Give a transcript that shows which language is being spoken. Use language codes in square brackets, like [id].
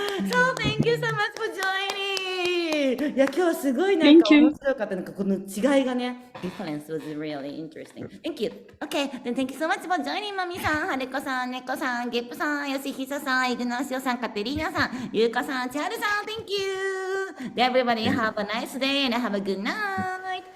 [en] So thank you so much for joining. [ja] いや、今日すごいなんか [en] Thank you. [ja] 面白かった。なんかこの違いがね、 [en] difference was really interesting. Thank you. Okay, then thank you so much for joining マミさん、ハレコさん、ネコさん、ゲップさん、ヨシヒサさん、イグナシオさん、カテリーナさん、ユウカさん、チャールさん、Thank you. Everybody have a nice day and have a good night.